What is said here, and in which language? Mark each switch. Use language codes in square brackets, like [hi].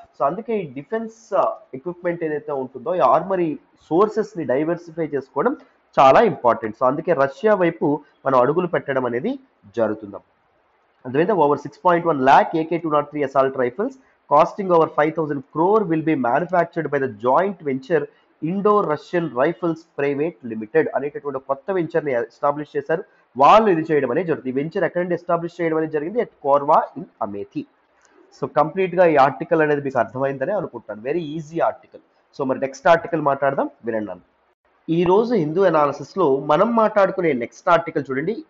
[te] So అందుకే ఈ defence equipment ఏదైతే ఉంటుందో ఈ ఆర్మరీ సోర్సెస్ ని డైవర్సిఫై చేసుకోవడం చాలా ఇంపార్టెంట్. సో అందుకే రష్యా వైపు మనం అడుగులు పెట్టడం అనేది జరుగుతుంది. అందువల్ల [en] over 6.1 lakh AK-203 assault rifles costing over 5,000 crore will be manufactured by the joint venture Indo-Russian Rifles Private Limited [te] అనేటటువంటి కొత్త వెంచర్ ని ఎస్టాబ్లిష్ చేశారు. వాళ్ళు ఇది చేయడం అనేది జరుగుతుంది. ఈ వెంచర్ ఎక్కడ నుండి ఎస్టాబ్లిష్ చేయడం అనేది జరిగింది? At Korwa in Amethi. So complete గా ఈ ఆర్టికల్ అనేది మీకు అర్థమైందని అనుకుంటాను. Very easy article. సో మరి నెక్స్ట్ ఆర్టికల్ మాట్లాడదాం, వినండి. ఈ రోజు హిందూ అనాలిసిస్ లో మనం మాట్లాడుకునే నెక్స్ట్ ఆర్టికల్ చూడండి.